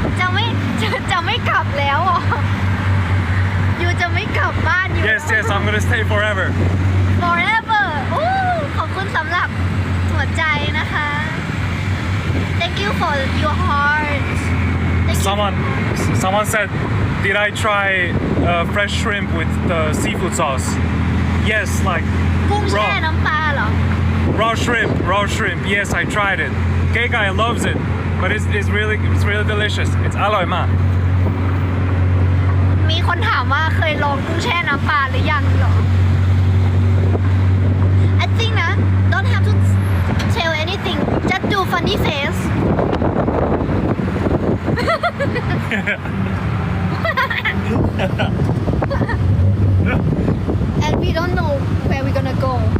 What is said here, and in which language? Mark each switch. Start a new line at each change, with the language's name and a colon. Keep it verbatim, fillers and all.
Thai: จะไม่จะจะไม่กลับแล้วอ่ะอยู่จะไม่กลับบ้านอยู่
English: Yes, yes, I'm gonna stay forever. forever
Thai: อู้ขอบคุณสำหรับหัวใจนะคะ
English: thank you for your heart Thank you. Someone, someone said, did I try uh, fresh shrimp with the seafood sauce? Yes, like
Thai: กุ้งแช่
English: raw,
Thai: น้ำปลาเหรอ
English: raw shrimp, raw shrimp. Yes, I tried it. K guy loves it, but it's, it's really, it's really delicious. It's aloe ma.
Thai: มีคนถามว่าเคยลองกุ้งแช่น้ำปลาหรือยังเหรอ I
English: something นะ don't have to tell anything just do funny face and we don't know where we gonna go